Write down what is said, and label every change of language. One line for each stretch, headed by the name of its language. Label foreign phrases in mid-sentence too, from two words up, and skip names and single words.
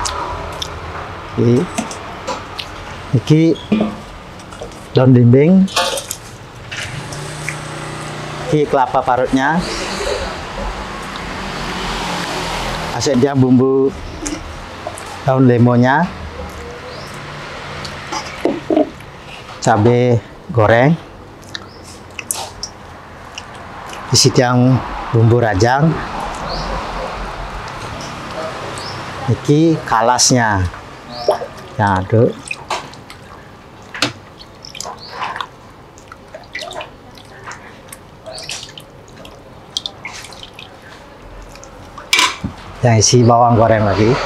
Indonesian: Ini daun belimbing, ini kelapa parutnya, asin yang bumbu daun lemonya, cabai goreng, isi yang bumbu rajang.
Balinese: Niki kalasnya,
Indonesian: ya aduk. Yang isi bawang goreng lagi.